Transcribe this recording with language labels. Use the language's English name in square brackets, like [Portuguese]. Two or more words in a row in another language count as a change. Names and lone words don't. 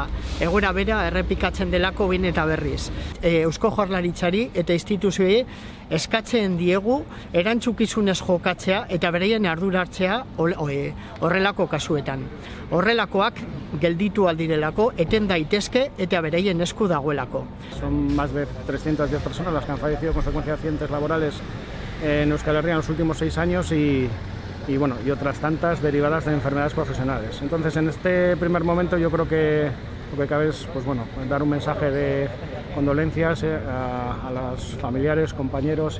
[Basque] Egoera bera errepikatzen delako behin eta berriz. Eusko Jaurlaritzari eta instituzioei eskatzen diegu erantzukizunez jokatzea eta beraien ardura hartzea horrelako kasuetan. Horrelakoak gelditu aldirelako, eten daitezke eta beraien esku dagoelako. [Spanish] Son más de 310 personas las que han fallecido a consecuencia de accidentes laborales en Euskal Herria en los últimos 6 años y otras tantas derivadas de enfermedades profesionales. Entonces, en este primer momento yo creo que lo que cabe es dar un mensaje de condolencias a los familiares, compañeros